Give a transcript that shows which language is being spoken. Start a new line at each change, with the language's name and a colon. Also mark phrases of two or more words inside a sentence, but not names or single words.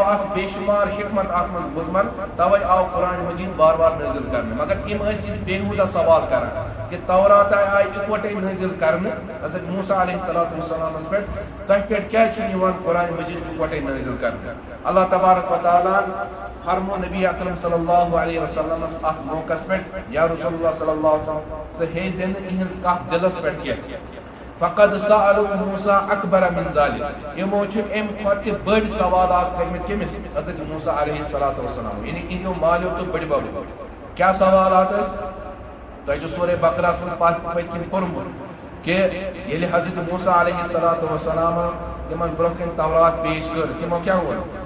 Kashmiri: آسہٕ بے شُمار حکمت اتھ منٛز مُضمر توے آو قرآن مجید بار بار نٲزِل کرنہٕ مگر یِم ٲسۍ یہِ بےہوٗدہ سوال کران کہ تورات آیہِ اِکوٹے نٲزِل کرنہٕ حضرت موسیٰ علیہ
Arabic: الصلوٰۃ والسلامس
Kashmiri: پٮ۪ٹھ تۄہہِ پٮ۪ٹھ کیٛازِ چھُنہٕ یِوان قرآن مجید اِکوٹے نٲزِل کرنہٕ
Arabic: اللہ تبارک و تعالیٰ
Kashmiri: فرمو نبی اکرم
Arabic: صلی اللہ علیہ
Kashmiri: وسلمس اتھ موقعس پٮ۪ٹھ
Arabic: یا رسول اللہ صلی اللہ علیہ وسلم
Kashmiri: ژٕ ہیٚزِ نہٕ یِہنٛز کتھ دلس پٮ۪ٹھ کینٛہہ
Arabic: فقد سألوا موسیٰ اکبر من ذلك
Kashmiri: یِمو چھِ امہِ کھۄتہٕ تہِ بٔڑۍ سوالات کٔرمٕتۍ کٔمِس حضرت موسیٰ
Arabic: علیہ الصلوٰۃ والسلام
Kashmiri: یعنی یِہنٛدیو مالیو تہٕ بٕڈببو کیٛاہ سوالات ٲسۍ تۄہہِ چھُ سورے بقرہس منٛز پٔتۍ کِنۍ پوٚرمُت کہ ییٚلہِ حضرت موسیٰ
Arabic: علیہ الصلوٰۃ والسلام
Kashmiri: تِمن برونٛہہ کَنہِ تورات پیش کٔر تِمو کیٛاہ ووٚن